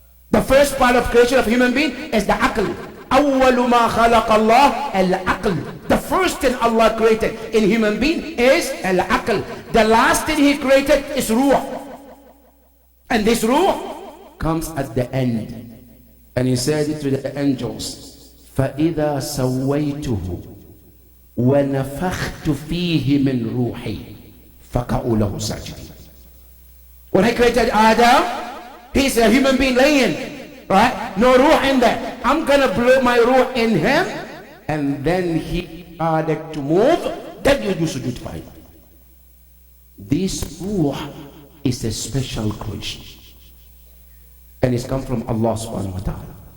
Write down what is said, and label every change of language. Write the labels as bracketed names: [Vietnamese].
[English] The first part of creation of human being is the aql. [Arabic] أول ما خلق الله العقل. [English] The first thing Allah created in human being is al-aql. The last thing He created is ruh. And this ruh comes at the end. And He said it to the angels, [Arabic] فَإِذَا سَوَّيْتُهُ وَنَفَخْتُ فِيهِ مِنْ رُوحِي فَقَعُوا لَهُ سَاجِدِينَ. [English] When I created Adam, he's a human being laying, right? No ruh in there. I'm gonna blow my ruh in him, and then he started to move. Then you do sujood for him. This ruh is a special creation, and it's come from Allah subhanahu wa ta'ala.